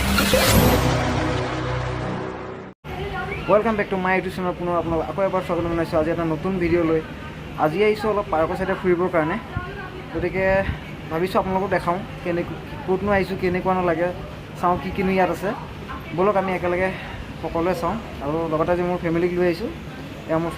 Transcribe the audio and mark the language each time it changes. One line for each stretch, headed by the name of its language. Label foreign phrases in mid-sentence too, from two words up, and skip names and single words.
English: welcome back to my YouTube channel
Hindi: पुनः आपलोग
Assamese: আকৌ এবাৰ স্বাগতম জনাইছোঁ আজি এটা নতুন ভিডিঅ' লৈ আজি আহিছোঁ অলপ পাৰ্কৰ সাইডে ফুৰিবৰ কাৰণে গতিকে ভাবিছোঁ আপোনালোকক দেখাওঁ ক'তনো আহিছোঁ কেনেকুৱানো লাগে চাওঁ কি কিনো ইয়াত আছে বলক আমি একেলগে সকলোৱে চাওঁ আৰু লগতে আজি মোৰ ফেমিলিক লৈ আহিছোঁ এয়া মোৰ